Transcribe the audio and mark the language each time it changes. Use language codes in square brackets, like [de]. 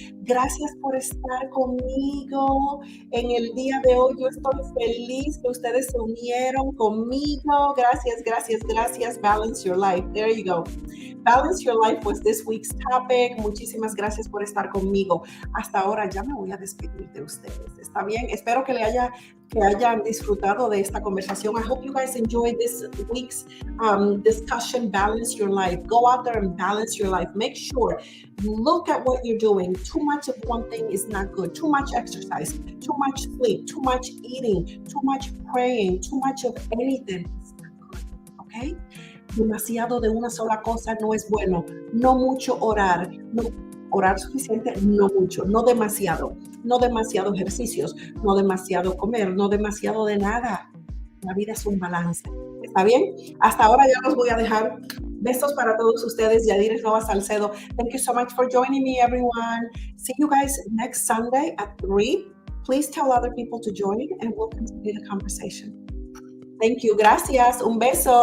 [es] Gracias por estar conmigo en el día de hoy. Yo estoy feliz que ustedes se unieron conmigo. [en] Gracias. Balance your life. There you go. Balance your life was this week's topic. [es] Muchísimas gracias por estar conmigo. Hasta ahora ya me voy a despedir de ustedes. ¿Está bien? Espero que hayan disfrutado de esta conversación. [en] I hope you guys enjoyed this week's discussion, Balance Your Life. Go out there and balance your life. Make sure you look at what you're doing. Too much of one thing is not good. Too much exercise, too much sleep, too much eating, too much praying, too much of anything is not good, okay? [es] Demasiado de una sola cosa no es bueno. No mucho orar. No orar suficiente, no mucho, no demasiado ejercicios, no demasiado comer, no demasiado de nada. La vida es un balance. ¿Está bien? Hasta ahora ya los voy a dejar. Besos para todos ustedes. Yadires Nova-Salcedo. [en] Thank you so much for joining me, everyone. See you guys next Sunday at 3. Please tell other people to join and we'll continue the conversation. Thank you. Gracias. Un beso.